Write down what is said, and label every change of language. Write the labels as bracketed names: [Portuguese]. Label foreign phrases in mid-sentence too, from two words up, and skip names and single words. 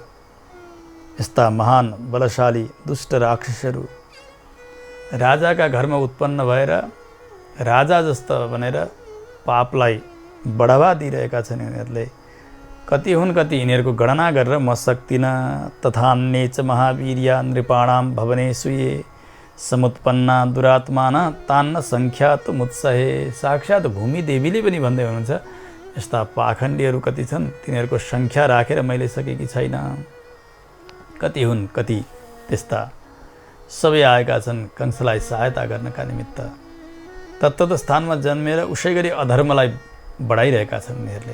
[Nepali] यस्ता महान बलशाली दुष्ट राक्षसहरू राजाका घरमा उत्पन्न भएर राजा जस्ता बनेर पापलाई बढावा दिइरहेका छन्। यिनीहरूले कति हुन्, कति यिनीहरूको गणना गरेर म सक्दिनँ। [Sanskrit] तथान्ये च महावीर्या नृपाणां भवनेषु ये समुत्पन्ना दुरात्माना तान्न सङ्ख्यातु मुत्सहे। [Nepali] साक्षात् भूमिदेवीले पनि भन्दै हुनुहुन्छ, यस्ता पाखण्डीहरू कति छन्, तिनीहरूको सङ्ख्या राखेर मैले सकेकी छैन। कति हुन्, कति त्यस्ता सबै आएका छन् कंसलाई सहायता गर्नका निमित्त। तत्त स्थानमा जन्मेर उसै गरी अधर्मलाई बढाइरहेका छन् यिनीहरूले।